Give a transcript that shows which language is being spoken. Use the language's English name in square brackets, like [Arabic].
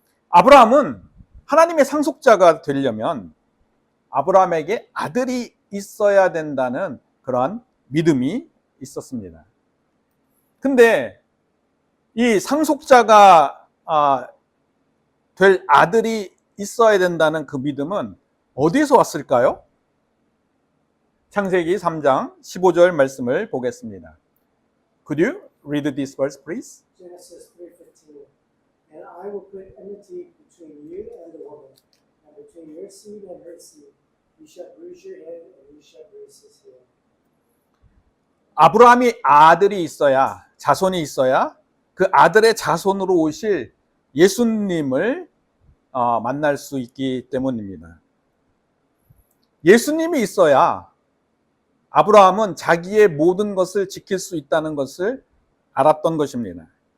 [Korean] 아브라함은 하나님의 상속자가 되려면 아브라함에게 아들이 있어야 된다는 그러한 믿음이 있었습니다. 근데 이 상속자가 될 아들이 있어야 된다는 그 믿음은 어디에서 왔을까요? 창세기 3장 15절 말씀을 보겠습니다. [English] Could you read this verse, please? Genesis 3:15. And I will put enmity between you and the woman, and between your seed and her seed. You shall bruise your head, and you shall bruise his heel. [Korean] 아브라함이 아들이 있어야, 자손이 있어야 그 아들의 자손으로 오실 예수님을 만날 수 있기 때문입니다. 예수님이 있어야 아브라함은 자기의 모든 것을 지킬 수 있다는 것을 알았던 것입니다.